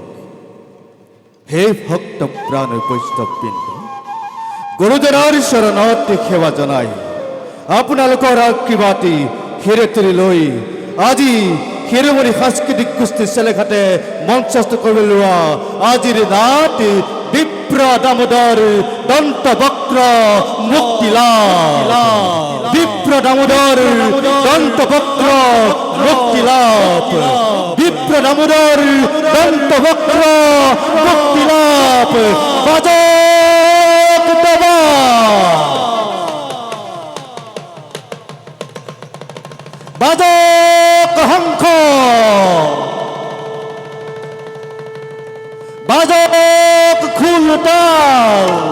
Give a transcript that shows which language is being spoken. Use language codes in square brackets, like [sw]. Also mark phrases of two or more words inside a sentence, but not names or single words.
[as] হে ভক্ত প্ৰাণ বৈষ্ণৱ পিণ্ড, গুৰুজনাৰ চৰণত সেৱা জনাই আপোনালোকৰ আশীৰ্বাদী হিৰে তুলি লৈ আজি শিৰোমণি সাংস্কৃতিক গোষ্ঠী চেলেঘাটে মঞ্চস্থ কৰিব লোৱা আজিৰ নাট বিপ্ৰ দামোদৰ দন্ত বক্ৰ মুক্তিলাভ। বিপ্ৰ দামোদৰ দন্ত বক্ৰ মুক্তিলাভ। বিপ্র দামোদর দন্ত বক্র মুক্তিলাভ। বাজক দেবা বাজক হংস বাজক খুলতাল।